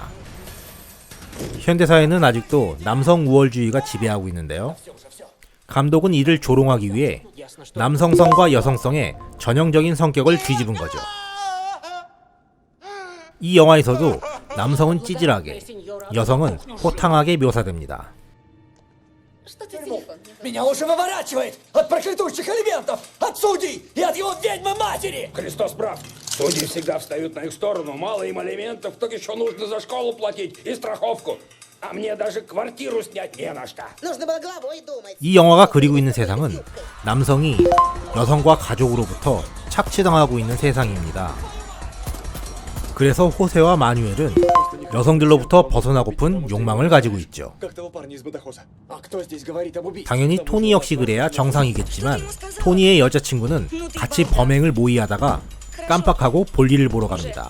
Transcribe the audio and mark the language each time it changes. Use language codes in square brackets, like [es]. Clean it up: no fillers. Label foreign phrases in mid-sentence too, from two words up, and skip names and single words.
[ko] 현대사회는 아직도 남성 우월주의가 지배하고 있는데요. 감독은 이를 조롱하기 위해 남성성과 여성성의 전형적인 성격을 뒤집은 거죠. 이 영화에서도 남성은 찌질하게, 여성은 호탕하게 묘사됩니다. [ru] Меня уже выворачивает от проклятущих элементов, от судей и от его ведьмы-матери! Христос прав. Судьи всегда встают на их сторону. Мало им элементов, так еще нужно за школу платить и страховку. А мне даже квартиру снять не на что. Нужно было головой думать. [ko] 이 영화가 그리고 있는 세상은 남성이 여성과 가족으로부터 착취당하고 있는 세상입니다. 그래서 호세와 마뉴엘은 여성들로부터 벗어나고픈 욕망을 가지고 있죠. 당연히 토니 역시 그래야 정상이겠지만 토니의 여자친구는 같이 범행을 모의하다가 깜빡하고 볼일을 보러 갑니다.